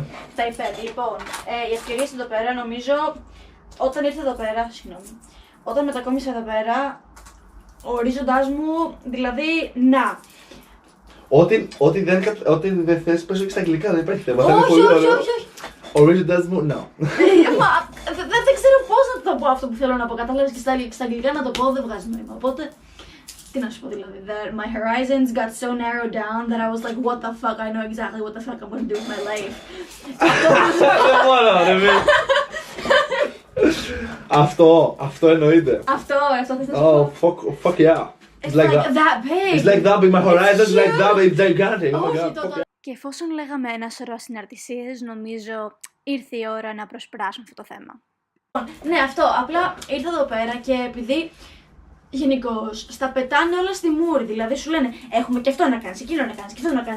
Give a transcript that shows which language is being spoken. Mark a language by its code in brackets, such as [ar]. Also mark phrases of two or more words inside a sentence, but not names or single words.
[el] Τα υπέρ, λοιπόν, οι ευκαιρίες εδώ πέρα νομίζω όταν ήρθα εδώ πέρα, όταν μετακόμισα εδώ πέρα, ο ορίζοντάς μου, δηλαδή, να. Ό,τι δεν θες, πες όχι στα αγγλικά, δεν υπάρχει θέμα. Όχι. Ο ορίζοντάς μου, no. Δεν ξέρω πώς να το πω αυτό που θέλω να πω, κατάλαβες, και στα αγγλικά να το πω δεν βγάζει νόημα, οπότε. Τι να σου πω δηλαδή, [en] my horizons got so narrowed down that I was like, what the fuck, I know exactly what the fuck I'm gonna do with my life. [el] Δεν μπορώ, ρε. Αυτό εννοείται. Αυτό θες να σου πω. [en] Fuck yeah. It's like that big. It's like that big, my horizons like that big, gigantic. [el] Και εφόσον λέγαμε ένα σωρό συναρτησίες, νομίζω ήρθε η ώρα να προσπεράσουμε αυτό το θέμα. Ναι, αυτό. Απλά ήρθα εδώ πέρα και επειδή γενικώς στα πετάνε όλα στη μούρη. Δηλαδή σου λένε έχουμε και αυτό να κάνεις, εκείνο να κάνεις, και αυτό να κάνεις.